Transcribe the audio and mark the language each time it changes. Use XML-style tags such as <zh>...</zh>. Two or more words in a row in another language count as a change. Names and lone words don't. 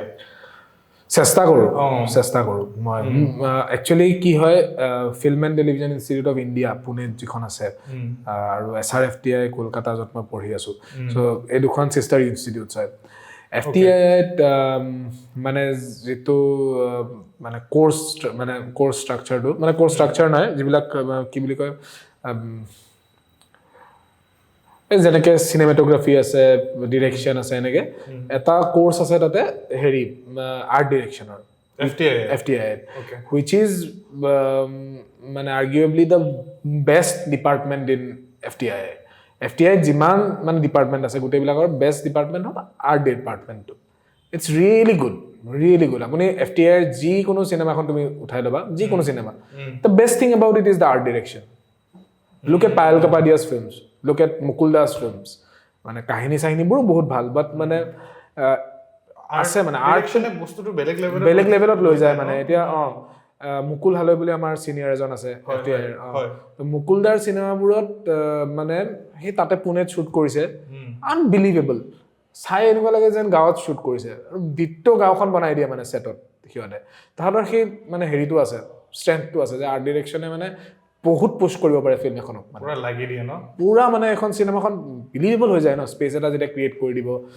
<as>চেষ্টা কৰোঁ মই একচুৱেলি কি হয় ফিল্ম এণ্ড টেলিভিজন ইনষ্টিটিউট অফ ইণ্ডিয়া পুনেত যিখন আছে আৰু SRFTI কলকাতা য'ত মই পঢ়ি আছোঁ চ' এই দুখন</as> <en>sister institutes</en> <as>হয় FTIত মানে যিটো মানে</as> <en>course structure</en> <as>মানে</as> <en>course structure</en> <as>নাই যিবিলাক কি বুলি কয় যেনেকৈ চিনেমেটোগ্ৰাফি আছে ডিৰেকশ্যন আছে এনেকৈ এটা কোৰ্চ আছে তাতে হেৰি</as> <en>art direction</en> <as>FTI</as> <en>which is</en> <as>মানে</as> <en>arguably the best department in FTI</en> <as>যিমান মানে ডিপাৰ্টমেণ্ট আছে গোটেইবিলাকৰ</as> <en>best department</en> <as>হ'ল</as> <en>art department it's really good</en> <as>আপুনি FTIৰ যিকোনো চিনেমাখন তুমি উঠাই ল'বা যিকোনো চিনেমা</as> <en>the best thing about it is the art direction look at Payal Kapadia's films look at Mukul Das films</en> <as>মানে কাহিনী চাহিনীবোৰো বহুত ভাল বাট মানে আছে মানে আৰ্টখনে বস্তুটো বেলেগ লেভেলত লৈ যায় মানে এতিয়া মুকুল হালৈ বুলি আমাৰ চিনিয়ৰ এজন আছে FTIৰ মুকুল দাৰ চিনেমাবোৰত মানে সেই তাতে পুনেত শ্বুট কৰিছে আনবিলিভেবল চাই এনেকুৱা লাগে যেন গাঁৱত শ্বুট কৰিছে আৰু দ্বিতীয় গাঁওখন বনাই দিয়ে মানে ছেটত সিহঁতে তাহাঁতৰ সেই মানে হেৰিটো আছে ষ্ট্ৰেংথটো আছে যে</as> <en>art direction</en> <as>মানে বহুত পুশ কৰিব পাৰে ফিল্ম এখনক পুৰা লাগি দিয়ে ন পুৰা মানে এখন চিনেমাখন বিলিভেবল হৈ যায় ন স্পেচ এটা যেতিয়া ক্ৰিয়েট কৰি দিব</as>